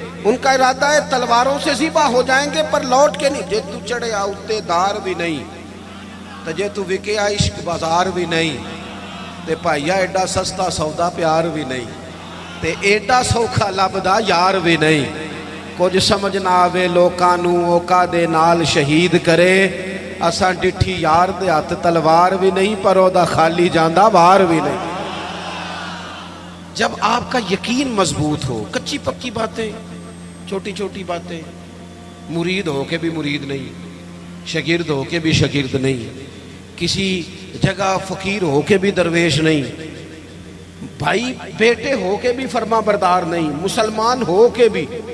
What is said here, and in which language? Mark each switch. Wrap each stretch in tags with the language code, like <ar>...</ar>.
<ur>ان کا ارادہ ہے تلواروں سے ذبح ہو جائیں گے پر لوٹ کے نہیں.</ur> <pa>جے تو چڑھے آؤتے دار بھی نہیں تو جے تو وکے عشق بازار بھی نہیں تے بھائیا ایڈا سستا سودا پیار بھی نہیں تے ایڈا سوکھا لبدا یار بھی نہیں. کچھ سمجھ نہ آوے لوکاں نوں اوکا دے نال شہید کرے اساں ڈٹھی یار دے ہاتھ تلوار بھی نہیں پر او دا خالی جاندا وار بھی نہیں.</pa> <ur>جب آپ کا یقین مضبوط ہو, کچی پکی باتیں چھوٹی چھوٹی باتیں, مرید ہو کے بھی مرید نہیں, شاگرد ہو کے بھی شاگرد نہیں, کسی جگہ فقیر ہو کے بھی درویش نہیں, بھائی بیٹے ہو کے بھی فرما بردار نہیں, مسلمان ہو کے بھی.</ur>